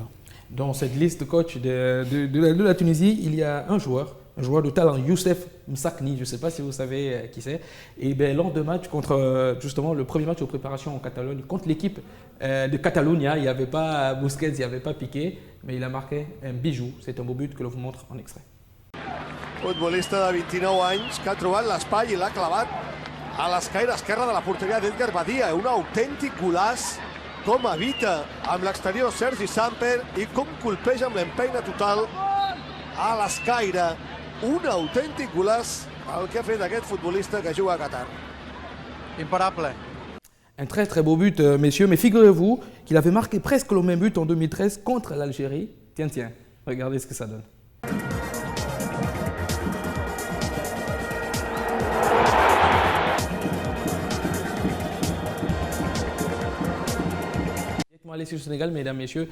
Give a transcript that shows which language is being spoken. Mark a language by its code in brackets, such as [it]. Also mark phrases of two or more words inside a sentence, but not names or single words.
[fr] Dans cette liste de coach de la Tunisie, il y a un joueur de talent, Youssef Msakni, je ne sais pas si vous savez qui c'est. Et bien, lors de match contre, justement, le premier match de préparation en Catalogne, contre l'équipe de Catalunya, il n'y avait pas Busquets, il n'y avait pas Piqué, mais il a marqué un bijou. C'est un beau but que l'on vous montre en extrait. [ca] Futbolista de 29 anys que ha trobat l'espai i l'ha clavat a l'escaire esquerra de la porteria d'Edgar Badia. Un autèntic golaç, com evita amb l'exterior Sergi Samper i com colpeja amb l'empeina total a l'escaire. Un autèntic golaç el que ha fet aquest futbolista que juga a Qatar. Imparable. [fr] Un très très beau but, messieurs, mais figurez-vous qu'il avait marqué presque le même but en 2013 contre l'Algérie. Tiens, regardez ce que ça donne. Aller sur le Sénégal, mesdames, messieurs.